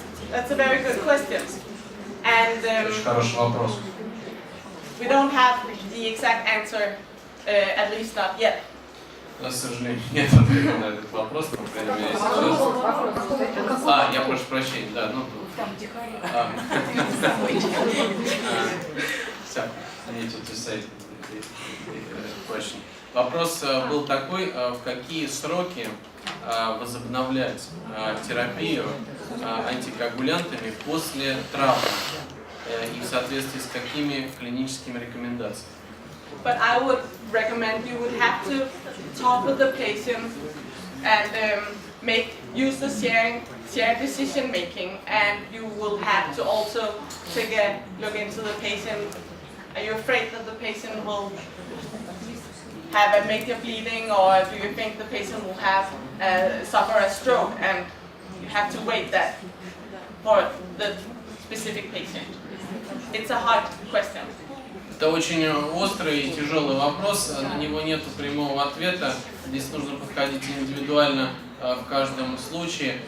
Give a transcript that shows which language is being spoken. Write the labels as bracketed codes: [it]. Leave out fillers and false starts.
[en] That's a very good question. And [ru] Очень хороший вопрос. [en] we don't have the exact answer, at least not yet. [ru] У нас, к сожалению, нет ответа на этот вопрос, по крайней мере, сейчас. Я прошу прощения, да, ну тут. Вопрос был такой, в какие сроки возобновлять терапию антикоагулянтами после травмы и в соответствии с какими клиническими рекомендациями? [en] but I would recommend you would have to talk with the patient and use the shared decision making, and you will have to also take a look into the patient. Are you afraid that the patient will have a major bleeding, or do you think the patient will have suffer a stroke, and you have to wait that for the specific patient? It's a hard question. [ru] Это очень острый и тяжелый вопрос, на него нет прямого ответа. Здесь нужно подходить индивидуально в каждом случае.